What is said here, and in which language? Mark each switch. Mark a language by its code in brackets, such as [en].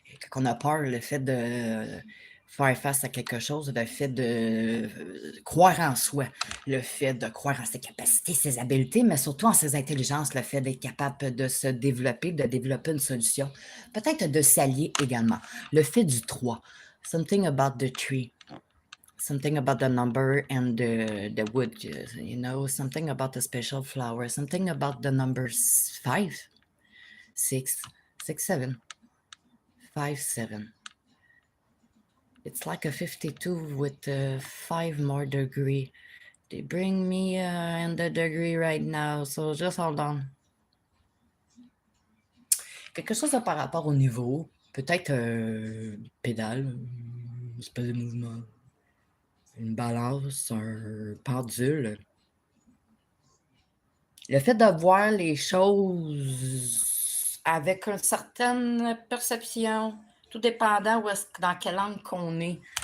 [fr] Quand on a peur, le fait de faire face à quelque chose, le fait de croire en soi, le fait de croire en ses capacités, ses habiletés, mais surtout en ses intelligences, le fait d'être capable de se développer, de développer une solution, peut-être de s'allier également. Le fait du 3, [en] something about the tree. Something about the number and the wood, something about the special flower, something about the numbers 5, 6, 6, 7, 5, 7. It's like a 52 with 5 more degree. They bring me in the degree right now, so just hold on. [fr] Quelque chose par rapport au niveau, peut-être pédale, une espèce de mouvement, une balance, un pendule. Le fait de voir les choses avec une certaine perception, tout dépendant dans quel angle qu'on est.